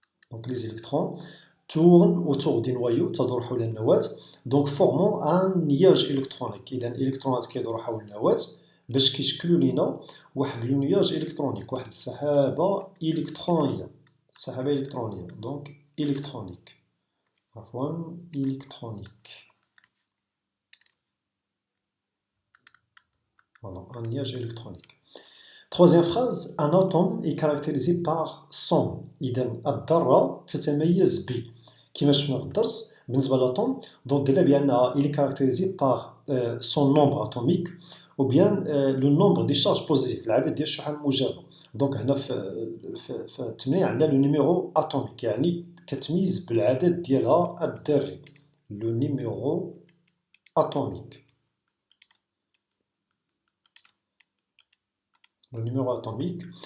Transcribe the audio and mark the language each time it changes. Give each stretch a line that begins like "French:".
French: Donc les électrons tournent autour du noyau، تدور حول النواة. Donc formant un nuage électronique.
Arabic: إذا الإلكترونات كيدوروا حول النواة باش كيشكلوا لينا واحد النياج إلكترونيك، واحد السحابة إلكترونية. سحابة إلكترونية، دونك إلكترونيك، عفوا إلكترونيك.
French: Voilà, un nuage électronique. Troisième phrase, un atome est caractérisé par son.
Arabic: إذا الذرة تتميز ب، كما شفنا في الدرس بالنسبة للأتوم، دونك قلنا بأنها il est caractérisé par son nombre atomique ou bien le nombre des charges positives، العدد ديال الشحن الموجبة. دونك هنا في التمرين عندنا لو نيميرو اتوميك، يعني كتميز بالعدد ديالها الذري، لو نيميرو اتوميك، لو نيميرو اتوميك.